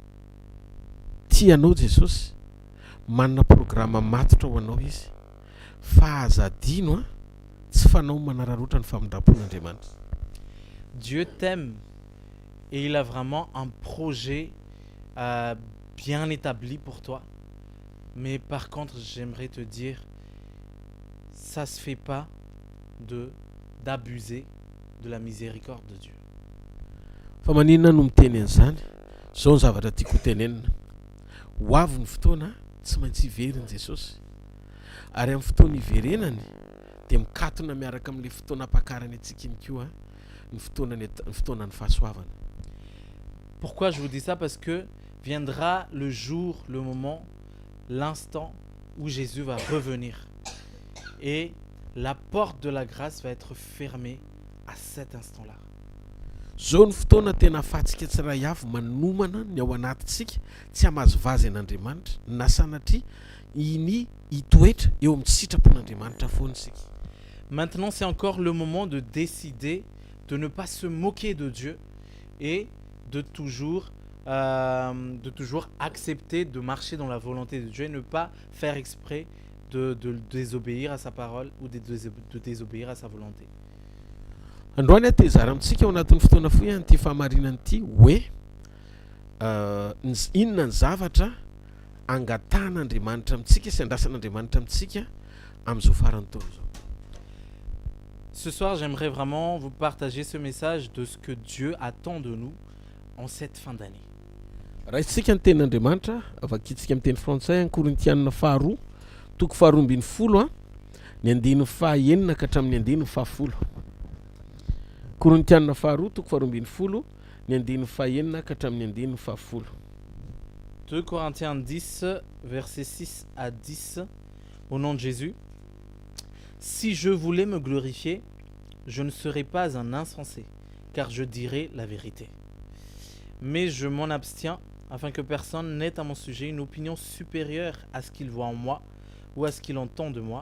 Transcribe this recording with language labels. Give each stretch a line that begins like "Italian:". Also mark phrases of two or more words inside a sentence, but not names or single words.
Malagasy: Tianao Jesosy, manana programme matotra ho anao izy. Fahazadino a tsy fanao manararoatra ny famindrampon'Andriamanitra.
French: Dieu t'aime et il a vraiment un projet bien établi pour toi. Mais par contre, j'aimerais te dire, ça se fait pas d'abuser de la miséricorde de Dieu.
Malagasy: Fa maninona no miteny an'izany? Zao ny zavatra tiako tenenina. Ho avy ny fotoana tsy maintsy iveriny Jesosy. Ary amin'ny fotoana iverenany de mikatona miaraka amin'le fotoana ampakarany antsika iny koa ny fotoanan'ny fahasoavana.
French: Pourquoi je vous dis ça? Parce que viendra le jour, le moment, l'instant où Jésus va revenir. Et la porte de la grâce va être fermée à cet instant-là.
Malagasy: Zao ny fotoana tena ahafahantsika tsiray avy manomana ny ao anatintsika tsy hamazo vazy an'Andriamanitra na sanatria iny hitoetra eo amin'ny sitrapon'Andriamanitra foana isika.
French: Maintenant, c'est encore le moment de décider de ne pas se moquer de Dieu et de toujours accepter de marcher dans la volonté de Dieu et ne pas faire exprès de désobéir à sa parole ou de désobéir à sa volonté.
Malagasy: Androany a tezara amintsika ao anatin'ny fotoana foy an'ity fahamarinany ity hoe inona ny zavatra angatan'Andriamanitra amintsika sy andrasan'Andriamanitra amintsika amin'izao farany tao zao.
French: Ce soir, j'aimerais vraiment vous partager ce message de ce que Dieu attend de nous en cette fin d'année.
Malagasy: Raha isika ny tenin'Andriamanitra avakitsika amin'ny teny frantsay any Korintianina faharoa toko faharoa ambin'ny folo a ny andininy fahaenina ka hatramin'ny andininy fahafolo. Korintianina faharoa toko faharoa ambin'ny folo ny andininy fahaenina ka hatramin'ny andininy fahafolo.
French: 2 Corinthiens 10, versets 6 à 10, au nom de Jésus. Si je voulais me glorifier, je ne serais pas un insensé, car je dirais la vérité. Mais je m'en abstiens, afin que personne n'ait à mon sujet une opinion supérieure à ce qu'il voit en moi ou à ce qu'il entend de moi.